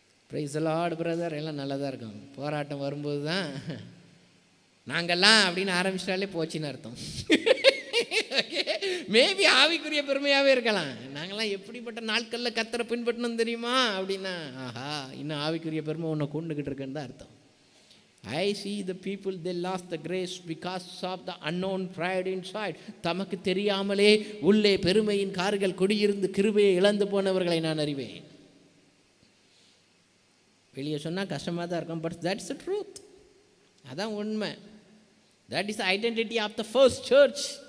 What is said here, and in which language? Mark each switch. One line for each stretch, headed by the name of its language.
Tamil: Price Lord brother, எல்லாம் நல்லா தான் இருக்கும். போராட்டம் வரும்போது தான் நாங்கள்லாம் அப்படின்னு ஆரம்பிச்சிட்டாலே போச்சுன்னு அர்த்தம். ஓகே, மேபி ஆவிக்குரிய பெருமையாகவே இருக்கலாம். நாங்கள்லாம் எப்படிப்பட்ட நாட்களில் கர்த்தரை பின்பற்றணும் தெரியுமா அப்படின்னா, ஆஹா, இன்னும் ஆவிக்குரிய பெருமை ஒன்று கொண்டுக்கிட்டு இருக்குன்னு தான் அர்த்தம்.
English: I see the people, they lost the grace because of the unknown pride inside.
Tamil: தமக்கு தெரியாமலே உள்ளே பெருமையின் கார்கள் குடியிருந்து கிருபையை இழந்து போனவர்களை நான் அறிவேன். வெளியே சொன்னால் கஷ்டமாக தான் இருக்கும்,
English: But that's the truth.
Tamil: அதான் உண்மை.
English: That is identity of the first church.